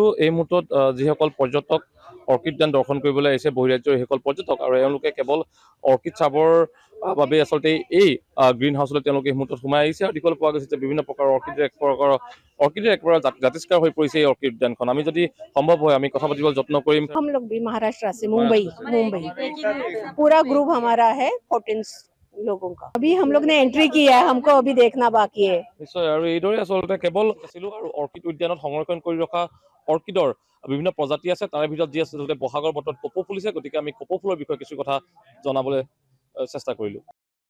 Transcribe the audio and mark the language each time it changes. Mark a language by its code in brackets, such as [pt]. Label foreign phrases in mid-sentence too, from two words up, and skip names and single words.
[as] এই মুহূৰ্তত যিসকল পৰ্যটক অৰ্কিড উদ্যান দৰ্শন কৰিবলৈ আহিছে, বহিৰাজ্যৰ সেইসকল পৰ্যটক, আৰু এওঁলোকে কেৱল অৰ্কিড চাবৰ বাবে আচলতে এই গ্ৰীণ হাউচলৈ তেওঁলোকে এই মুহূৰ্তত সোমাই আহিছে আৰু দেখিবলৈ পোৱা গৈছে যে বিভিন্ন প্ৰকাৰৰ অৰ্কিডৰ এক প্ৰকাৰ জাতিষ্কাৰ হৈ পৰিছে এই অৰ্কিড উদ্যানখন। আমি যদি সম্ভৱ হয় আমি কথা পাতিবলৈ যত্ন কৰিম। [hi] हम लोग भी महाराष्ट्र से मुंबई पूरा ग्रुप हमारा है 14 लोगों का। अभी हम लोग ने एंट्री किया है, हमको अभी देखना बाकी है। [as] নিশ্চয়, আৰু এইদৰে আচলতে কেৱল আছিলোঁ আৰু অৰ্কিড উদ্যানত সংৰক্ষণ কৰি ৰখা অৰ্কিডৰ বিভিন্ন প্ৰজাতি আছে। তাৰে ভিতৰত যি আছে আচলতে বহাগৰ বতৰত কপৌ ফুলিছে, গতিকে আমি কপৌ ফুলৰ বিষয়ে কিছু কথা জনাবলৈ চেষ্টা কৰিলোঁ।